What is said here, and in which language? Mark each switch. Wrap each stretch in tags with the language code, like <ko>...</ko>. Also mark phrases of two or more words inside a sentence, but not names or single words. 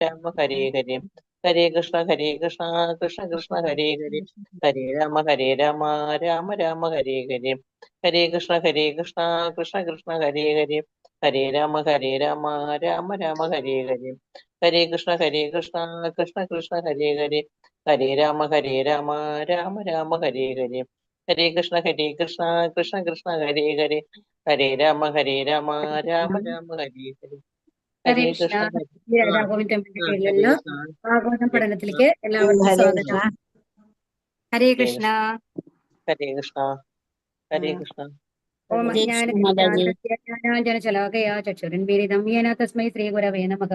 <sa>രാമ ഹരേ ഹരേ ഹരേ കൃഷ്ണ കൃഷ്ണ കൃഷ്ണ ഹരേ ഹരേ ഹരേ രാമ രാമ രാമ ഹരേ ഹരേ ഹരേ കൃഷ്ണ കൃഷ്ണ കൃഷ്ണ ഹരേ ഹരേ ഹരേ രാമ രാമ രാമ ഹരേ ഹരേ ഹരേ കൃഷ്ണ കൃഷ്ണ കൃഷ്ണ ഹരേ ഹരേ ഹരേ രാമ രാമ രാമ ഹരേ ഹരേ ഹരേ കൃഷ്ണ കൃഷ്ണ കൃഷ്ണ ഹരേ ഹരേ ഹരേ രാമ രാമ രാമ ഹരേ ഹരേ ഹരേ ഹരേ കൃഷ്ണ. കൃഷ്ണ</sa> <ml>രാഘവൻ ടെമ്പിളിന്റെ</ml> <sa>ഹരേ</sa> <ml>പേരിലുള്ള</ml> <sa>കൃഷ്ണ</sa> <ml>ഭാഗവതം പഠനത്തിലേക്ക് എല്ലാവർക്കും</ml> <sa>ഹരേ</sa> <ml>സ്വാഗതം.</ml> <sa>ഹരേ കൃഷ്ണ. ഹരേ കൃഷ്ണ ഹരേ കൃഷ്ണ ഓം ഹരേ കൃഷ്ണ മാതാജി. ജ്ഞാനഞ്ജനശലാകയാ ചക്ഷുരുന്മീലിതം യേന തസ്മൈ ശ്രീഗുരവേ നമഃ.</sa>